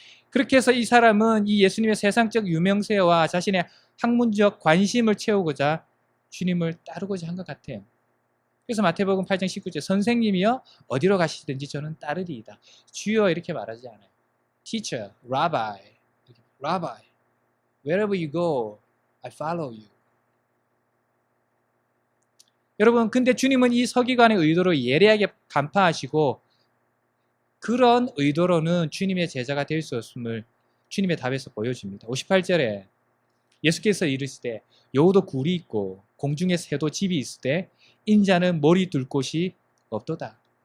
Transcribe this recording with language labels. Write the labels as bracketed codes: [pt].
[ko] 그렇게 해서 이 사람은 이 예수님의 세상적 유명세와 자신의 학문적 관심을 채우고자 주님을 따르고자 한 것 같아요. 그래서 마태복음 8장 19절 선생님이여 어디로 가시든지 저는 따르리이다. 주여 이렇게 말하지 않아요. [en] Teacher, Rabbi, Rabbi, wherever you go, I follow you. [ko] 여러분, 근데 주님은 이 서기관의 의도를 예리하게 간파하시고 그런 의도로는 주님의 제자가 될 수 없음을 주님의 답에서 보여줍니다. 58절에 예수께서 이르시되 여우도 굴이 있고 공중에 새도 집이 있을 때 인자는 머리 둘 곳이 없도다.